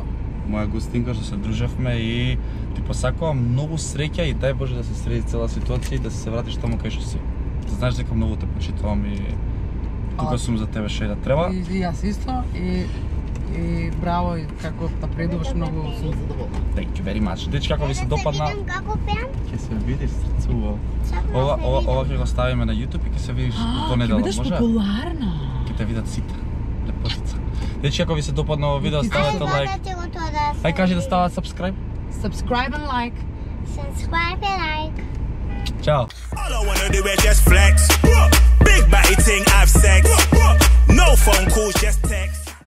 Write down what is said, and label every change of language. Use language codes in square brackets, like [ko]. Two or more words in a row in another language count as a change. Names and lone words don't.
[mk] Моја гостинка што се дружевме и ти посакувам многу среќа и дај Боже да се среди цела ситуација и да се вратиш таму кај што си. Да знаеш дека многу те почитувам и тука сум за тебе што и да треба. И јас исто и браво и како напредуваш многу сум задоволна. [en] Thank you very much. [mk] Дечки, како ви се допадна? Како пеам? Ќе се видиш срцуво. Ова ќе го ставиме на YouTube и ќе се видиш во понеделок, Ќе бидеш може? популарна. Ќе те видат сите. Лепотица. Дечки, ако ви се допадна ово видео, ставете лайк. Ај кажи да стават subscribe. [en] Subscribe and like. Subscribe and like. [mk] Чао. [en] All I wanna do is just flex. Big body ting, have sex. No phone calls, just text.